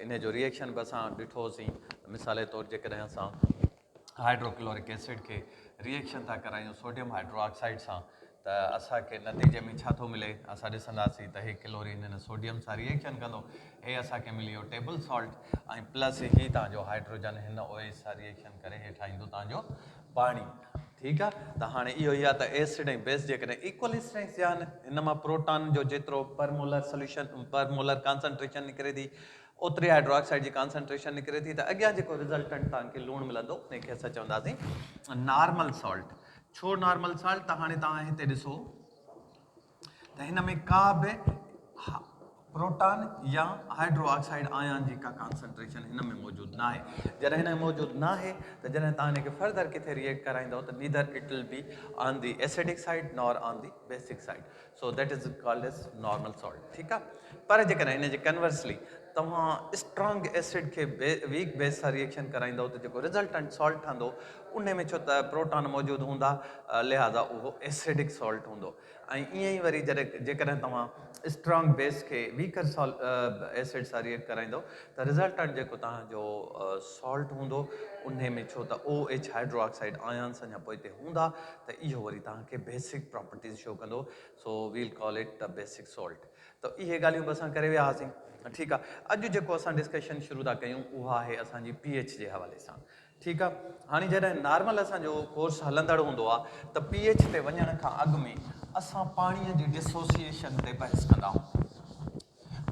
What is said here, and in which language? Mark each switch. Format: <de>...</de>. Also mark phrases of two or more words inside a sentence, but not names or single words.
<sd>इन जो रिएक्शन बि असां ॾिठोसीं। मिसाल जे तौरु जेकॾहिं असां</sd> <en>hydrochloric acid</en> <sd>खे रिएक्शन था करायूं</sd> <en>sodium hydroxide</en> <sd>सां त असांखे नतीजे में छा थो मिले, असां ॾिसंदासीं त हे क्लोरीन हिन सोडियम सां रिएक्शन कंदो, हे असांखे मिली वियो</sd> <en>table salt,</en> <sd>ऐं प्लस ही तव्हांजो हाइड्रोजन हिन OH सां रिएक्शन करे हे ठाहींदो तव्हांजो पाणी, ठीकु आहे। त हाणे इहो ई आहे त एसिड ऐं बेस जेकॾहिं</sd> <en>equal strength</en> <sd>जा आहिनि, हिन मां प्रोटॉन जो जेतिरो</sd> <en>per molar solution per molar concentration</en> <sd>निकिरे थी ओतिरी हाइड्रोक्साइड जी कॉन्सनट्रेशन निकिरे थी, त अॻियां जेको रिज़ल्टेंट तव्हांखे लूणु मिलंदो उनखे असां चवंदासीं</sd> <en>normal salt.</en> <sd>छो</sd> <en>normal salt?</en> <sd>त हाणे तव्हां हिते ॾिसो त हिन में का बि प्रोटॉन या</sd> <en>hydroxide ion</en> <sd>जी का कॉन्सनट्रेशन हिन में मौजूदु न आहे। जॾहिं हिन में मौजूदु न आहे त जॾहिं तव्हां हिनखे फर्दर किथे रिएक्ट कराईंदव त</sd> <en>neither it will be on the acidic side nor on the basic side, so that is called as normal salt,</en> <sd>ठीकु आहे। पर जेकॾहिं हिन जे कन्वर्सली तव्हां</sd> <en>strong acid</en> <sd>खे</sd> <en>weak base</en> <sd>सां रिएक्शन कराईंदव त जेको</sd> <en>resultant salt</en> <sd>ठहंदो उन में छो त प्रोटॉन मौजूदु हूंदा, लिहाज़ा उहो</sd> <en>acidic salt</en> <sd>हूंदो। ऐं ईअं ई वरी जेकॾहिं तव्हां</sd> <en>strong base</en> <sd>खे</sd> <en>weaker acid</en> <sd>सां रिएक्ट कराईंदव त रिज़ल्टेंट जेको तव्हांजो सॉल्ट हूंदो उन में छो त</sd> <en>OH hydroxide ions</en> <sd>अञा पोइ हिते हूंदा त इहो वरी तव्हांखे</sd> <en>basic properties show</en> <sd>कंदो,</sd> <en>so we'll call it the basic salt.</en> <sd>त इहे ॻाल्हियूं बि असां करे विया हुआसीं, ठीकु आहे। अॼु जेको असां डिस्कशन शुरू था कयूं उहा आहे असांजी pH जे हवाले सां, ठीकु आहे। हाणे जॾहिं नॉर्मल असांजो कोर्स हलंदड़ हूंदो आहे त pH ते वञण खां अॻु में असां पाणीअ जी डिसोसिएशन ते बहस कंदा आहियूं।</sd>